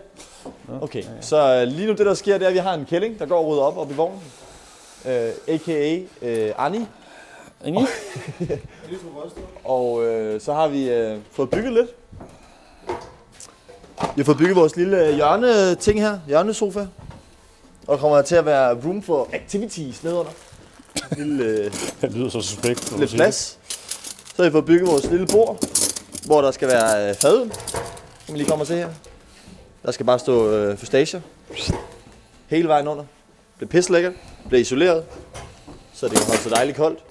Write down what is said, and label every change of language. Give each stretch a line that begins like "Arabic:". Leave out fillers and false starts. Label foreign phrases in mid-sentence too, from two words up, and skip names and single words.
Danish: Okay, så lige nu det der sker, det er, at vi har en kælling, der går og rydder op i vognen. A.k.a. Annie. Annie? Og så har vi fået bygget lidt. Vi har fået bygget vores lille hjørne-ting her, hjørnesofa. Og der kommer til at være
English: room for activities
Danish: nedenunder. Det lyder så suspekt. Lidt plads. Så har vi fået bygget vores lille bord, hvor der skal være fadøl, som vi lige kommer til her. Der skal bare stå fustager hele vejen under. Det bliver pisselækkert, bliver isoleret. så det kan holde sig dejligt koldt.